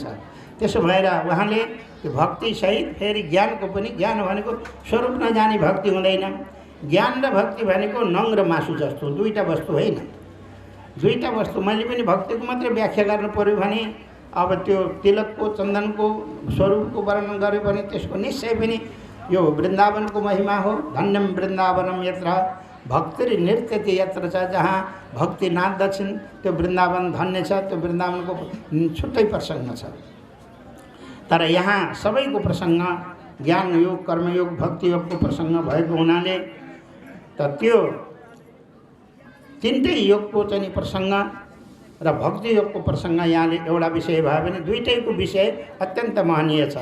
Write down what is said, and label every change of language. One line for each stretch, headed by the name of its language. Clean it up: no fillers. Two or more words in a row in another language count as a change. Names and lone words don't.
Nepali: त्यसो भएर उहाँले त्यो भक्तिसहित फेरि ज्ञानको पनि, ज्ञान भनेको स्वरूप नजाने भक्ति हुँदैन। ज्ञान र भक्ति भनेको नङ र मासु जस्तो दुईटा वस्तु होइन। दुईटा वस्तु मैले पनि भक्तिको मात्रै व्याख्या गर्नु पर्यो भने अब त्यो तिलकको चन्दनको स्वरूपको वर्णन गर्यो भने त्यसको निश्चय पनि यो वृन्दावनको महिमा हो।
Sanskrit: धन्यम वृन्दावनम यत्र भक्ति नृत्यति यत्र छ।
Nepali: जहाँ भक्ति नाच्दछन् त्यो वृन्दावन धन्य छ। त्यो वृन्दावनको छुट्टै प्रसङ्ग छ। तर यहाँ सबैको प्रसङ्ग ज्ञान योग, कर्मयोग, भक्ति योगको प्रसङ्ग भएको हुनाले त त्यो तिनटै योगको चाहिँ प्रसङ्ग र भक्ति योगको प्रसङ्ग यहाँले एउटा विषय भयो भने दुईटैको विषय अत्यन्त महनीय छ।